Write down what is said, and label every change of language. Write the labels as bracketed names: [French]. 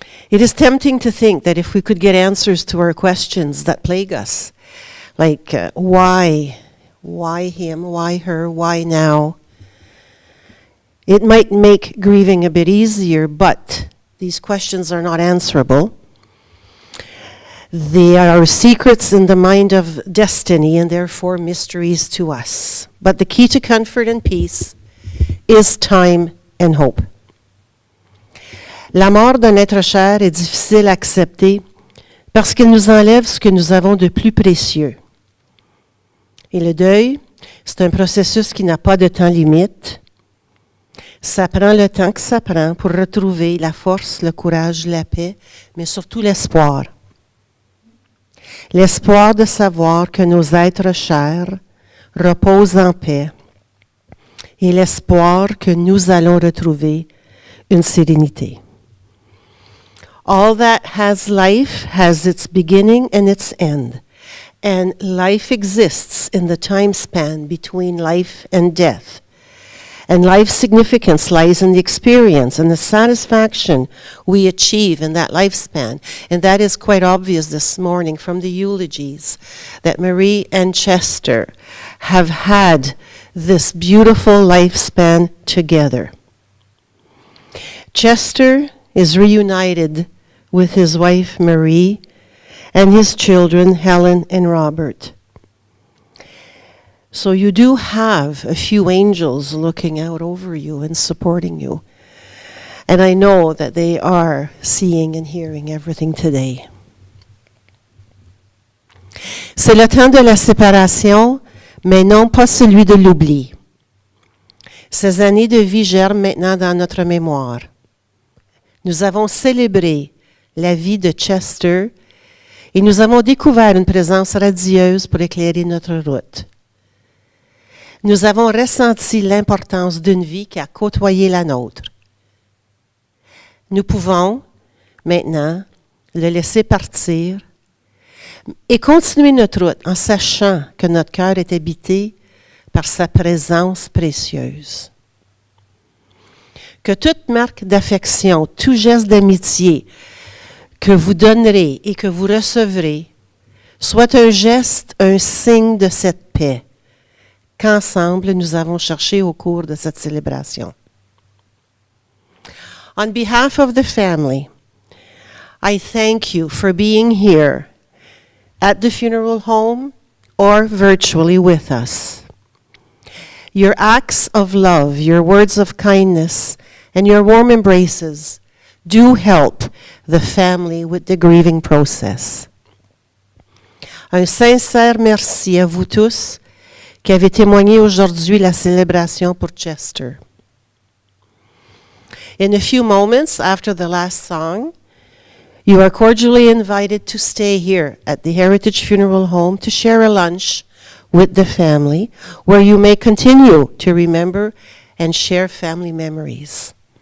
[English] It is tempting to think that if we could get answers to our questions that plague us, like why him, why her, why now, it might make grieving a bit easier, but these questions are not answerable. They are secrets in the mind of destiny and therefore mysteries to us. But the key to comfort and peace is time and hope. [French] La mort d'un être cher est difficile à accepter parce qu'elle nous enlève ce que nous avons de plus précieux. Et le deuil, c'est un processus qui n'a pas de temps limite. Ça prend le temps que ça prend pour retrouver la force, le courage, la paix, mais surtout l'espoir. L'espoir de savoir que nos êtres chers reposent en paix et l'espoir que nous allons retrouver une sérénité. [English] All that has life has its beginning and its end, and life exists in the time span between life and death. And life's significance lies in the experience and the satisfaction we achieve in that lifespan. And that is quite obvious this morning from the eulogies that Marie and Chester have had this beautiful lifespan together. Chester is reunited with his wife Marie and his children Helen and Robert. So you do have a few angels looking out over you and supporting you. And I know that they are seeing and hearing everything today. [French] C'est le temps de la séparation, mais non pas celui de l'oubli. Ces années de vie germent maintenant dans notre mémoire. Nous avons célébré la vie de Chester Et nous avons découvert une présence radieuse pour éclairer notre route. Nous avons ressenti l'importance d'une vie qui a côtoyé la nôtre. Nous pouvons, maintenant, le laisser partir et continuer notre route en sachant que notre cœur est habité par sa présence précieuse. Que toute marque d'affection, tout geste d'amitié que vous donnerez et que vous recevrez soit un geste, un signe de cette paix qu'ensemble nous avons cherché au cours de cette célébration. [English] On behalf of the family, I thank you for being here at the funeral home or virtually with us. Your acts of love, your words of kindness, and your warm embraces do help the family with the grieving process. [French] Un sincère merci à vous tous qui avez témoigné aujourd'hui la célébration pour Chester. [English] In a few moments after the last song, you are cordially invited to stay here at the Heritage Funeral Home to share a lunch with the family, where you may continue to remember and share family memories.